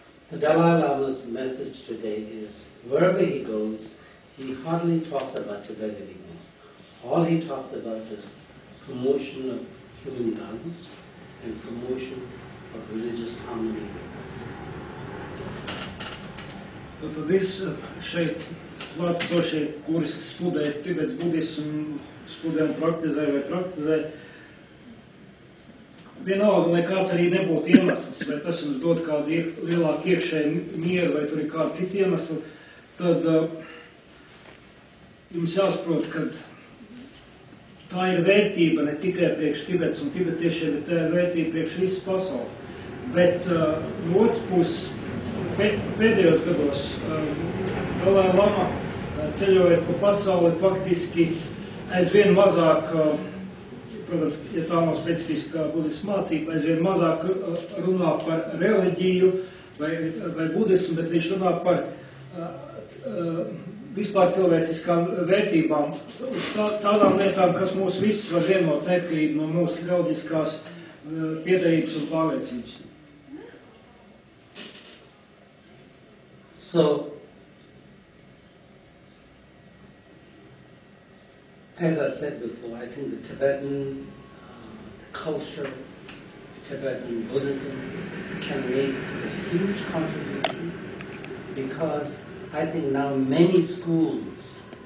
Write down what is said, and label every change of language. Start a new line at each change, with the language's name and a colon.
English: The Dalai Lama's message today is, wherever he goes, he hardly talks about Tibet anymore. All he talks about is promotion of human values and promotion of religious harmony.
Latvian: Tad visi šeit klātesošie, kuri studē Tibets budismu, studē un praktizē, vienalga, lai kāds arī nebūtu iemesls, vai tas jums dod kādu lielāku iekšēju mieru, vai tur ir kādi citi iemesli, tad jums jāsaprot, ka tā ir vērtība ne tikai priekš Tibets un tibetiešiem, bet tā ir vērtība priekš visas pasaules. Bet no otras puses, pēdējos gados Dalai Lama ceļojot pa pasauli faktiski aizvien mazāk, protams, ja tā nav specifiska budisma mācība, aizvien mazāk runā par reliģiju vai budismu, bet viņš runā par vispār cilvēciskām vērtībām, tādām lietām, kas mūs visus var vienot neatkarīgi no mūsu reliģiskās piederības un pārliecības.
English: So, as I said before, I think the Tibetan culture, Tibetan Buddhism can make a huge contribution because I think now many schools,